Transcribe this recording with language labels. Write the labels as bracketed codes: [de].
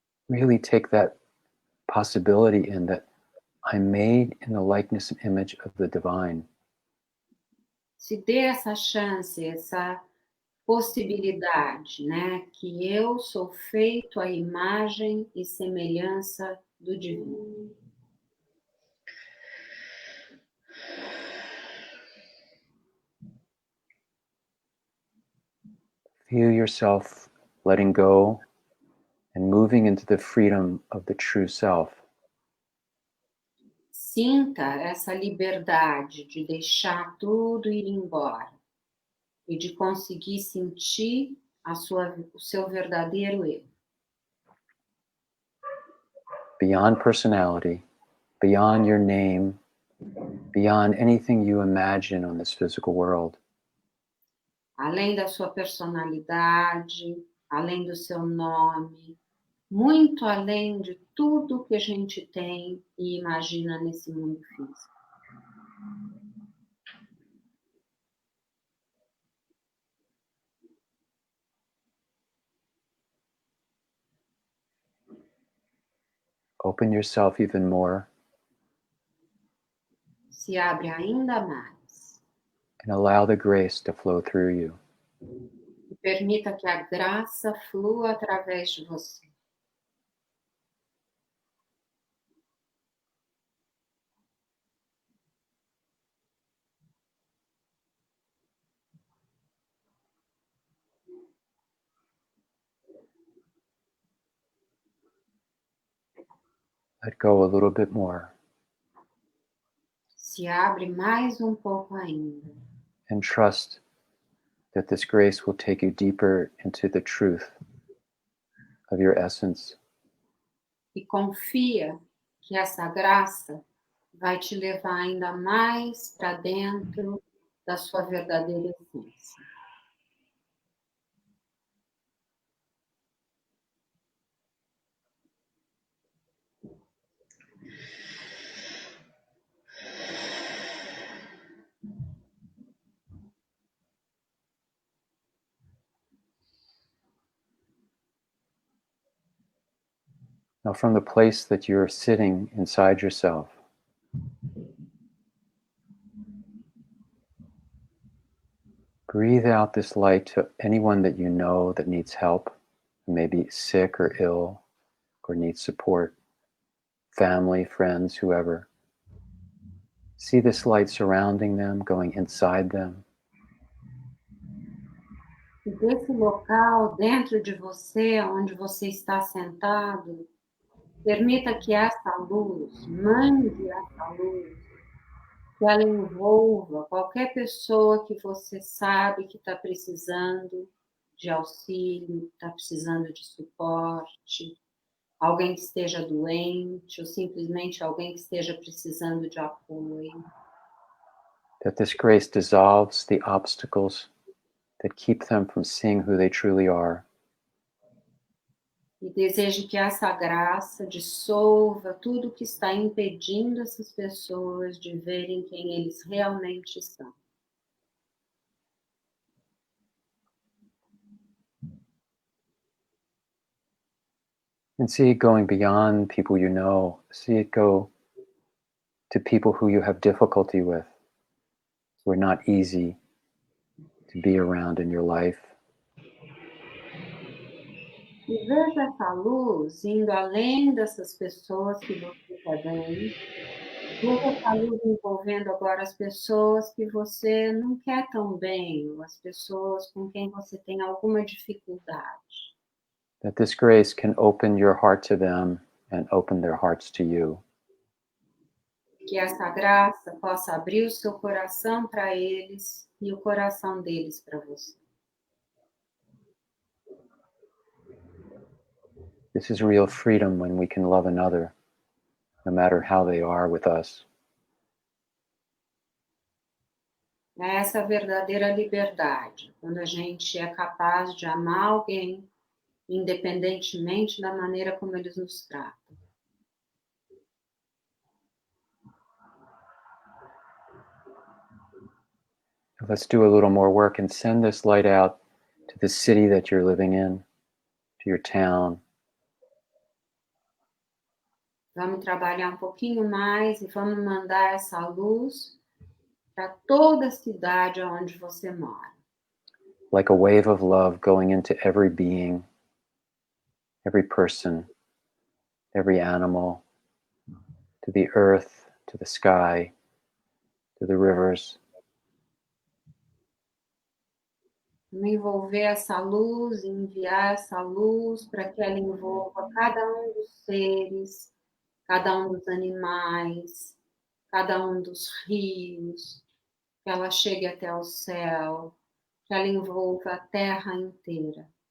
[en] Really take that possibility in that I'm made in the likeness and image of the divine. [pt] Se dê essa chance, essa possibilidade, né? Que eu sou feito à imagem e semelhança do divino. [en] Feel yourself letting go and moving into the freedom of the true self. [pt] Sinta essa liberdade de deixar tudo ir embora e de conseguir sentir o seu verdadeiro eu. [en] Beyond personality, beyond your name, beyond anything you imagine on this physical world. [pt] Além da sua personalidade, além do seu nome, muito além de tudo que a gente tem e imagina nesse mundo físico. [en] Open yourself even more. [pt] Se abre ainda mais. [en] And allow the grace to flow through you. [pt] E permita que a graça flua através de você. [en] Let go a little bit more. [pt] Se abre mais pouco ainda. [en] And trust that this grace will take you deeper into the truth of your essence. [pt] E confia que essa graça vai te levar ainda mais para dentro da sua verdadeira essência. [en] Now, from the place that you're sitting inside yourself, breathe out this light to anyone that you know that needs help, who may be sick or ill or needs support, family, friends, whoever. See this light surrounding them, going inside them. [pt] E desse local, dentro de você, onde você está sentado, permita que essa luz, mande essa luz, que ela envolva qualquer pessoa que você sabe que está precisando de auxílio, está precisando de suporte, alguém que esteja doente ou simplesmente alguém que esteja precisando de apoio. [en] That this grace dissolves the obstacles that keep them from seeing who they truly are. [pt] E desejo que essa graça dissolva tudo que está impedindo essas pessoas de verem quem eles realmente são. [en] And see it going beyond people you know. See it go to people who you have difficulty with, who are not easy to be around in your life. [pt] E veja essa luz indo além dessas pessoas que você está bem. Veja essa luz envolvendo agora as pessoas que você não quer tão bem, ou as pessoas com quem você tem alguma dificuldade. [en] That this grace can open your heart to them and open their hearts to you. [pt] Que essa graça possa abrir o seu coração para eles e o coração deles para você. [en] This is real freedom when we can love another, no matter how they are with us. [pt] É essa verdadeira liberdade, quando a gente é capaz de amar alguém, independentemente da maneira como eles nos tratam. [en] Let's do a little more work and send this light out to the city that you're living in, to your town. [pt] Vamos trabalhar um pouquinho mais e vamos mandar essa luz para toda a cidade onde você mora. [en] Like a wave of love going into every being, every person, every animal, to the earth, to the sky, to the rivers. [pt] Vamos envolver essa luz, enviar essa luz para que ela envolva cada um dos seres, cada um dos animais, cada um dos rios, que ela chegue até o céu, que ela envolva a terra inteira.